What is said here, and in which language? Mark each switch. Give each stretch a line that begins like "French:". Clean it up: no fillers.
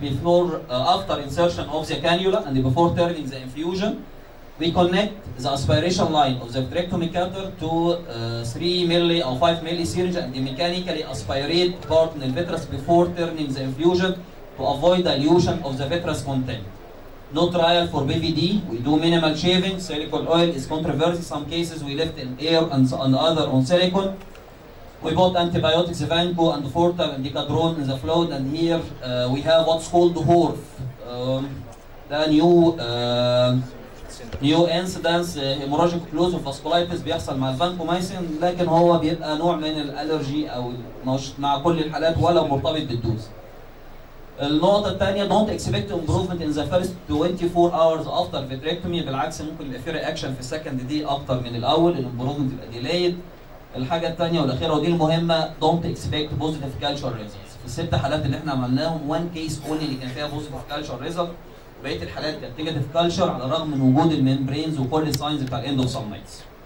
English: Before, after insertion of the cannula and before turning the infusion, we connect the aspiration line of the vitrectomy cutter to 3 milli or 5 milli syringe and mechanically aspirate part in the vitreous before turning the infusion to avoid dilution of the vitreous content. No trial for BVD. We do minimal shaving. Silicone oil is controversial. Some cases we left in air and other on silicone. We bought antibiotics, Vanco and Forta and Decadron in the fluid, and here we have what's called HORF. The new incidence hemorrhagic occlusive vasculitis
Arabic: بيحصل مع الفانكومايسين، لكن هو بيبقى نوع من الالرجي او مش مع كل الحالات ولا مرتبط بالدوز. النقطة الثانية
English: don't expect improvement in the first 24 hours after vitrectomy،
Arabic: بالعكس ممكن يبقى في رياكشن في السكند دي اكتر من الاول، الامبروفمنت يبقى ديلايد. الحاجة الثانية والأخيرة ودي المهمة
English: don't expect positive culture results.
Arabic: في ال6 حالات اللي احنا عملناهم
English: one case only
Arabic: اللي كان فيها
English: positive culture result،
Arabic: وبقية الحالات كانت نيجاتيف كالتشر على الرغم من وجود الممبرينز وكل الساينز بتاع الاندوثالمايتس.